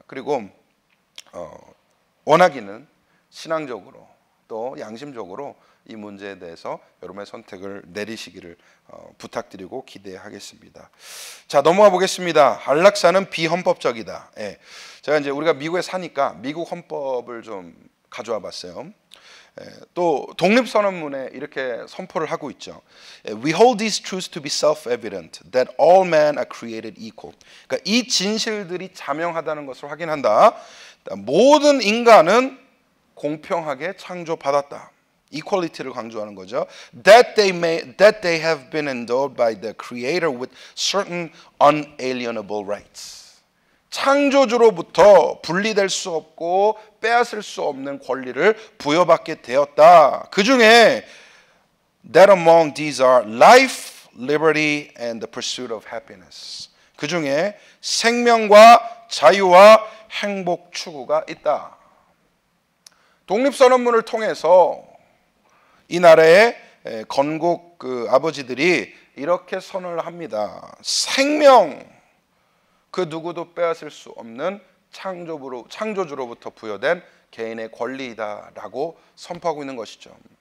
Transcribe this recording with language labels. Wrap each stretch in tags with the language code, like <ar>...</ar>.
<ko>그리고 원하기는 신앙적으로 또 양심적으로 이 문제에 대해서 여러분의 선택을 내리시기를 부탁드리고 기대하겠습니다. 자, 넘어가 보겠습니다. 안락사는 비헌법적이다. 제가 이제 우리가 미국에 사니까 미국 헌법을 좀 가져와 봤어요. 또 독립선언문에 이렇게 선포를 하고 있죠.</ko> <en>We hold these truths to be self-evident that all men are created equal.</en> <ko>그러니까 이 진실들이 자명하다는 것을 확인한다. 모든 인간은 공평하게 창조받았다. equality를 강조하는 거죠.</ko> <en>That they have been endowed by the Creator with certain unalienable rights.</en> <ko>창조주로부터 분리될 수 없고 빼앗을 수 없는 권리를 부여받게 되었다. 그 중에</ko> <en>that among these are life, liberty, and the pursuit of happiness.</en> <ko>그 중에 생명과 자유와 행복 추구가 있다. 독립선언문을 통해서 이 나라의 건국 아버지들이 이렇게 선언을 합니다. 생명, 그 누구도 빼앗을 수 없는 창조주로부터 부여된 개인의 권리이다라고 선포하고 있는 것이죠.</ko>